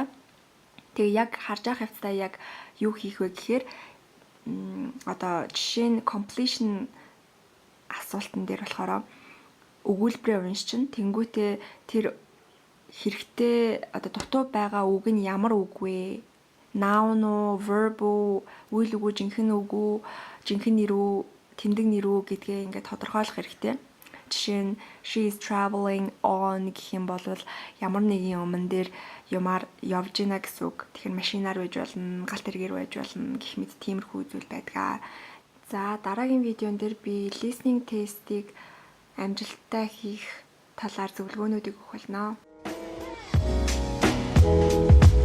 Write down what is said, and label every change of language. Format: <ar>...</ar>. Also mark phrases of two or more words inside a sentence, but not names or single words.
<mn>Тэгээ яг харж явах явцдаа яг юу хийх вэ гэхээр одоо жишээ нь completion асуултан дээр болохоор өгүүлбэрээ уншчин тэнгуүтээ тэр хэрэгтэй одоо дутуу байгаа үг нь ямар үг вэ? Noun уу, verb уу, үйл үг үү, жинхэнэ үг үү, жинхэнэ нэр үү, тэмдэг нэр үү гэдгээ ингээд тодорхойлох хэрэгтэй. Жишээ нь</mn> <en>she is traveling on</en> <mn>гэх юм бол ямар нэгэн өмнө дээр юмар явж гинэ гэсэн үг. Тэгэхээр машинаар байж болно, галт тэргээр байж болно гэх мэт тиймэрхүү зүйл байдаг. За дараагийн видеон дээр би listening test-ийг амжилттай хийх талаар зөвлөгөөнүүдийг өгөх болно.</mn>